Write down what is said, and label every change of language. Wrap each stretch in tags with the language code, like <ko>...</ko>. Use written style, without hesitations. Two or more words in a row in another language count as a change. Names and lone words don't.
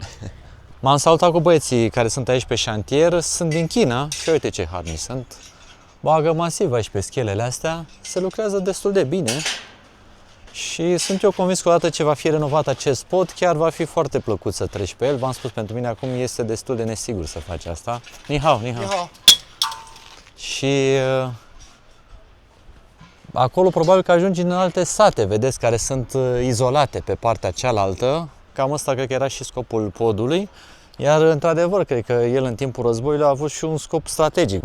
<ro>M-am salutat cu băieții care sunt aici pe șantier, sunt din China și uite ce harni sunt. Bagă masiv aici pe schelele astea, se lucrează destul de bine. Și sunt eu convins că odată ce va fi renovat acest pod, chiar va fi foarte plăcut să treci pe el. V-am spus, pentru mine acum este destul de nesigur să faci asta.</ro> <zh>你好，你好。你好.</zh> <ro>Și acolo probabil că ajungi în alte sate, vedeți, care sunt izolate pe partea cealaltă. Cam asta cred că era și scopul podului. Iar, într-adevăr, cred că el în timpul războiului a avut și un scop strategic.</ro>